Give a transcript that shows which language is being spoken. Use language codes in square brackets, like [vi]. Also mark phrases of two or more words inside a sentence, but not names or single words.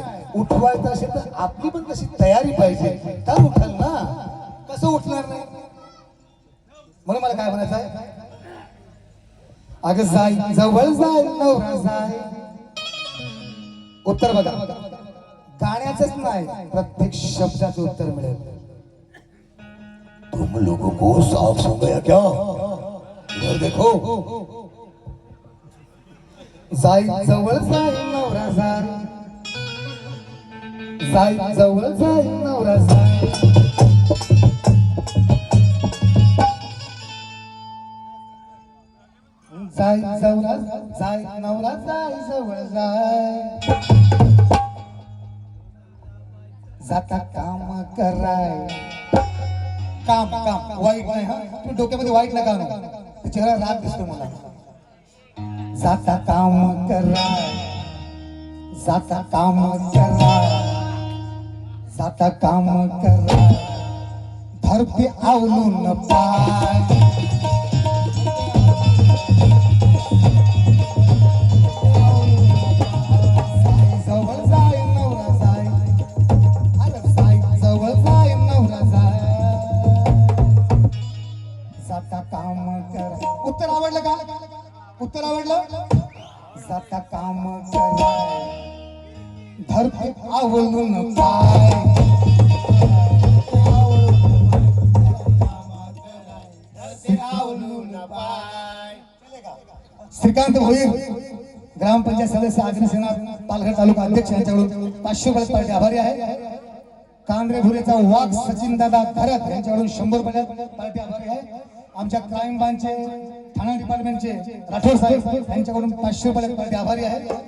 [mr] उठवायचं असेल तर आपली पण कशी तयारी पाहिजे, तर उठाल ना. कसं उठणार नाही? म्हणून मला काय म्हणायचं आहे, अगं जाय जवळ जाय नवरा जाय. उत्तर बघा, गाण्याचंच नाही प्रत्येक शब्दाचं उत्तर मिळेल. [hi] तुम लोगों को साफ सो गया क्या? इधर देखो. [mr] जाय जवळ जाय नवरा जाय, जाय जवळ जाय नवरा जाय. जाय जवळ जाय नवरा जाय जवळ जाय जाता काम कराय काम काम वाईट नाही हा तू डोक्यामध्ये वाईट नका आणू चेहरा राग दिसतो मला जाता काम कराय जाता काम कराय जाता काम कराय धरती आवलून पाय जवळ जाय नवरा जाय अरे जाय जवळ जाय नवरा जाय जाता काम करा उत्तर आवडलं का उत्तर आवडलं जाता काम कराय धरती आवलून पाय श्रीकांत भोईर ग्रामपंचायत सदस्य अग्निसेना पालघर तालुका अध्यक्ष यांच्याकडून 500 रुपये पार्टी आभारी आहे कांद्रे भुरेचा वाघ सचिन दादा खरत यांच्याकडून 100 रुपये पार्टी आभारी आहे आमच्या [en] crime branchचे [mr] ठाणे डिपार्टमेंटचे राठोड साहेब यांच्याकडून 500 रुपये पार्टी आभारी आहे